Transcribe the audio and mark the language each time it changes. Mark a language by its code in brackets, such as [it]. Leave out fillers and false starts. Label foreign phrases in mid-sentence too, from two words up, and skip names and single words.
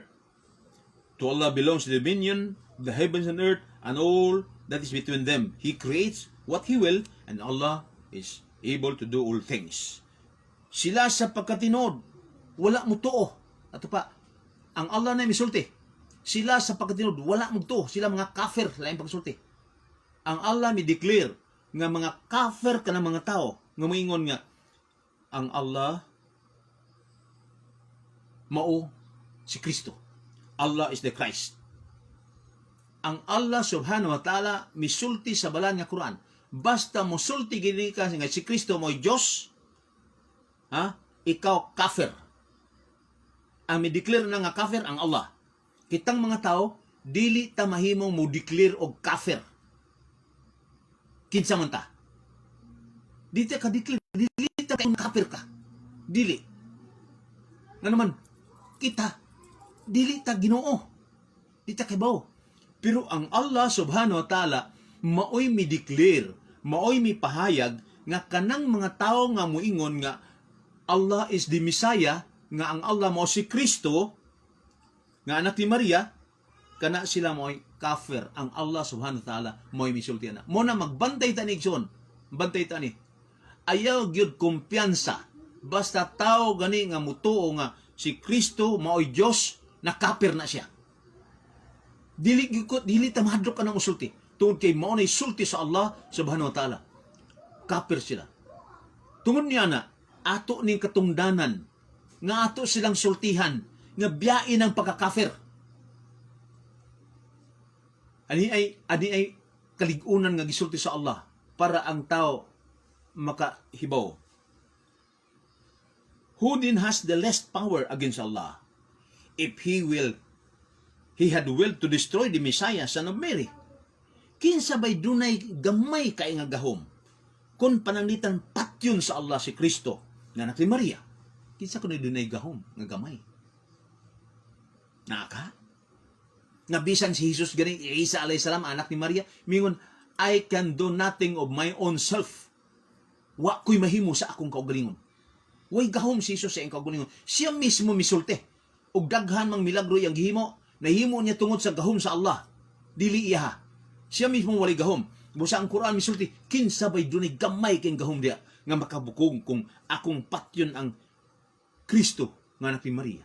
[en] To Allah belongs the dominion, the heavens and earth, and all that is between them. He creates what He will, and Allah is able to do all things. [ceb] Sila sa pagkatinod, wala mo tuo. Ato pa, ang Allah na misulti. Sila sa pagkatinod, wala mo tuo. Sila mga kafir, laing pagsulti. Ang Allah mi declare nga mga kafir ka ng mga tao, nga moingon nga, ang Allah mao si Kristo. [en] Allah is the Christ. [ceb] Ang Allah [ar] سبحانه وتعالى [ceb] misulti sa balan nga Quran, basta mosulti gini ka nga si Kristo mo'y Diyos, ikaw kafir. Ang mi-declare na nga kafir ang Allah. Kitang mga tao, dili ta mahimong mo declare og kafir. Kinsa man ta? Dili ta ka declare, dili ta ka kafir ka. Dili. Nga naman, kita, dili ta Ginoo. Dili ta kibaw. Pero ang Allah [ar] سبحانه وتعالى, [ceb] maoy mi declare, maoy mi pahayag, nga kanang mga tao nga muingon nga [en] Allah is the Messiah, [ceb] nga ang Allah mo si Kristo, nga anak ni Maria, kana sila mo'y kafir. Ang Allah [ar] سبحانه وتعالى [ceb] mo'y misulti na. Mo na magbantay ta ni Igsoon. Bantay ta ni. Ayaw gyud kumpiyansa. Basta tao gani nga mutuo nga si Kristo mo'y Diyos, na kafir na siya. Dili ta mahadlok ka ng usulti. Tungod kay mao nay sulti sa Allah [ar] سبحانه وتعالى. [ceb] Kafir sila. Tungod niya na, ato ning katungdanan, nga ato silang sultihan, nga biyain ang pagkakafir. Ani ay kaligunan nga gisulti sa Allah para ang tao makahibaw. [en] Who then has the least power against Allah? If he had willed to destroy the Messiah, son of Mary. [ceb] Kinsa bay dunay gamay kay nga gahom kun pananglitan patyon sa Allah si Kristo nga anak ni Maria. Kinsa kuno dunay gahom nga gamay? Naka? Nga bisan si Jesus gani Isa [ar] عليه السلام [ceb] anak ni Maria mingon, [en] I can do nothing of my own self. [ceb] Wa ko'y mahimo sa akong kaugalingon. Way gahom si Jesus sa iyang kaugalingon. Siya mismo misulti. Og daghan mang milagro yang gihimo, nahimo niya tungod sa gahom sa Allah. Dili iya. Siya mismo walay gahom. Busa ang Quran misulti, kinsa bay dunay gamay kay gahom dia nga makabukog kung akong patyon ang Kristo nga anak ni Maria.